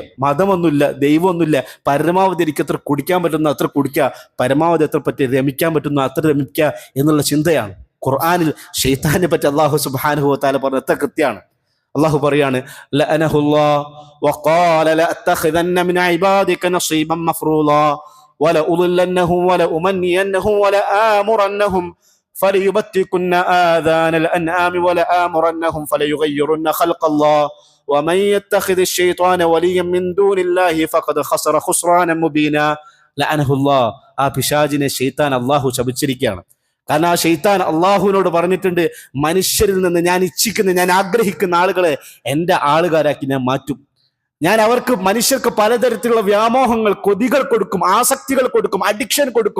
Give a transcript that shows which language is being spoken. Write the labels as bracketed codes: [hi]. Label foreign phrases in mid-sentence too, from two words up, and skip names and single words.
[ml] മതമൊന്നുമില്ല, ദൈവമൊന്നുമില്ല, പരമാവധി എനിക്ക് എത്ര കുടിക്കാൻ പറ്റുന്ന അത്ര കുടിക്കുക, പരമാവധി എത്ര പറ്റി രമിക്കാൻ പറ്റുന്ന അത്ര രമിക്കുക എന്നുള്ള ചിന്തയാണ്. ഖുർആനിൽ ശൈത്താനെ പറ്റി [ar] الله سبحانه وتعالى [ml] പറഞ്ഞ എത്ര കൃത്യമാണ്. അല്ലാഹു പറയാണ്, [ar] لعنه الله وقال لأتخذن من عبادك نصيبا مفروضا ولأضلنهم ولأمنينهم ولآمرنهم فليبتكن آذان الأنعام ولآمرنهم فليغيرن خلق الله ومن يتخذ الشيطان وليا من دون الله فقد خسر خسرانا مبينا. لعنه الله. [ml] ആ പിശാചിനെ ശൈത്താൻ അല്ലാഹു ശപിച്ചിരിക്കുകയാണ്. കാരണം ആ ശൈത്താൻ അള്ളാഹുവിനോട് പറഞ്ഞിട്ടുണ്ട്, മനുഷ്യരിൽ നിന്ന് ഞാൻ ഇച്ഛിക്കുന്ന, ഞാൻ ആഗ്രഹിക്കുന്ന ആളുകളെ എൻ്റെ ആളുകാരാക്കി ഞാൻ മാറ്റും. ഞാൻ അവർക്ക്, മനുഷ്യർക്ക് പലതരത്തിലുള്ള വ്യാമോഹങ്ങൾ, കൊതികൾ കൊടുക്കും, ആസക്തികൾ കൊടുക്കും, അഡിക്ഷൻ കൊടുക്കും.